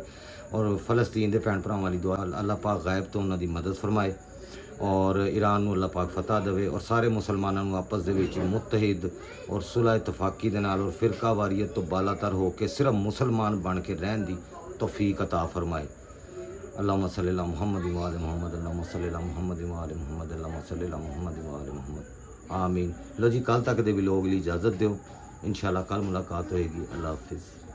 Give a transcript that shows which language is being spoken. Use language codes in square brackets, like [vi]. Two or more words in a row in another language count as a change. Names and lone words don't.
[pa] ਔਰ ਫਲਸਤੀਨ ਦੇ ਭੈਣ ਭਰਾਵਾਂ ਲਈ ਦੁਆ, ਅੱਲਾਹ ਪਾਕ ਗਾਇਬ ਤੋਂ ਉਹਨਾਂ ਦੀ ਮਦਦ ਫਰਮਾਏ। ਔਰ ਈਰਾਨ ਨੂੰ ਅੱਲਾਹ ਪਾਕ ਫਤਹ ਦੇਵੇ ਔਰ ਸਾਰੇ ਮੁਸਲਮਾਨਾਂ ਨੂੰ ਆਪਸ ਦੇ ਵਿੱਚ ਮੁਤਹਿਦ ਔਰ ਸੁਲਹ ਇਤਫਾਕੀ ਦੇ ਨਾਲ ਔਰ ਫਿਰਕਾ ਵਾਰੀਅਤ ਤੋਂ ਬਾਲਾਤਰ ਹੋ ਕੇ ਸਿਰਫ ਮੁਸਲਮਾਨ ਬਣ ਕੇ ਰਹਿਣ ਦੀ ਤੌਫੀਕ ਅਤਾ ਫਰਮਾਏ। [ar] اللهم صل على محمد وآل محمد، اللهم صل على محمد وآل محمد، اللهم صل على محمد وآل محمد. आमीन। [pa] ਲੋ ਜੀ ਕੱਲ੍ਹ ਤਕ ਦੇ ਵਲੌਗ ਲਈ ਇਜਾਜ਼ਤ ਦਿਓ, ਇੰਸ਼ਾਅੱਲ੍ਹਾ ਕੱਲ੍ਹ ਮੁਲਾਕਾਤ ਹੋਏਗੀ। ਅੱਲਾਹ ਹਾਫ਼ਿਜ਼।